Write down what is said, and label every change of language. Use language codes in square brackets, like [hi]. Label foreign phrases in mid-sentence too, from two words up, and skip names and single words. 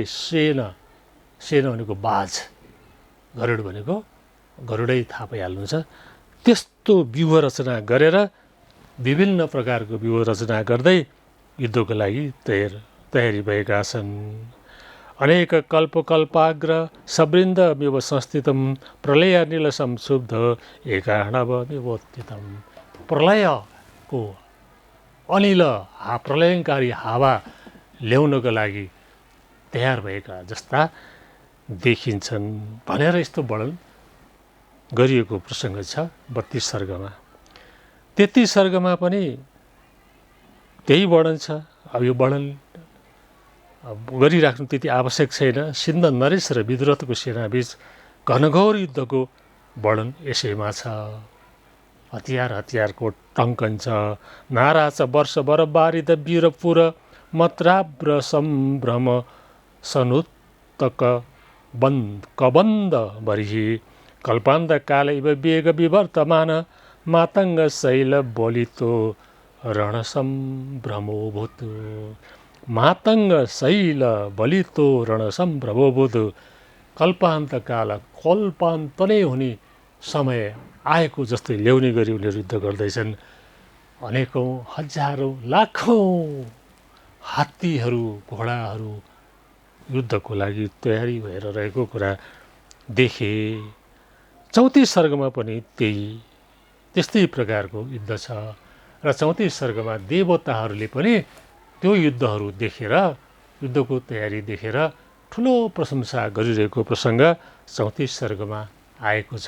[ne] सेना भनेको बाज, गरुड भनेको गरुडै थाहा पाइहाल्नुहुन्छ। त्यस्तो व्यूह रचना गरेर विभिन्न प्रकारको व्यूह रचना गर्दै युद्धको लागि तयारी भएका छन्। [sa] अनेक कल्पकल्पाग्र सवृन्दमेव संस्थितम प्रलयानिल संशुब्ध एकाणवमेवोत्थितम। [ne] प्रलयको अनिल प्रलयङ्कारी हावा ल्याउनको लागि तयार भएका जस्ता देखिन्छन् भनेर यस्तो वर्णन गरिएको प्रसङ्ग छ 32 सर्गमा। 33 सर्गमा पनि त्यही वर्णन छ। अब यो वर्णन गरिराख्नु त्यति आवश्यक छैन। सिन्ध नरेश र विद्रोहको सेनाबीच घनघोर युद्धको वर्णन यसैमा छ। हतियारको टङ्कन छ, नारा छ, [sa] वर्षभर बारिद वीरपुर मत्राब्र सम्भ्रम सनुत्तक कबन्द बरिही कल्पान्त काल इव वेग विवर्तमान मातङ्ग शैल बोलितो रणसम्भ्रमोभूत। मातङ्ग शैल बलितो रणसम्भ्रमोभूत। [ne] कल्पान्त काल, कल्पान्त नै हुने समय आएको जस्तै ल्याउने गरी उनीहरू युद्ध गर्दैछन्। अनेकौँ हजारौँ लाखौँ हात्तीहरू घोडाहरू युद्धको लागि तयारी भएर रहेको कुरा देखे। 34 सर्गमा पनि त्यस्तै प्रकारको युद्ध छ र 34 सर्गमा देवताहरूले पनि त्यो युद्धहरू देखेर, युद्धको तयारी देखेर ठुलो प्रशंसा गरिरहेको प्रसङ्ग 34 सर्गमा आएको छ।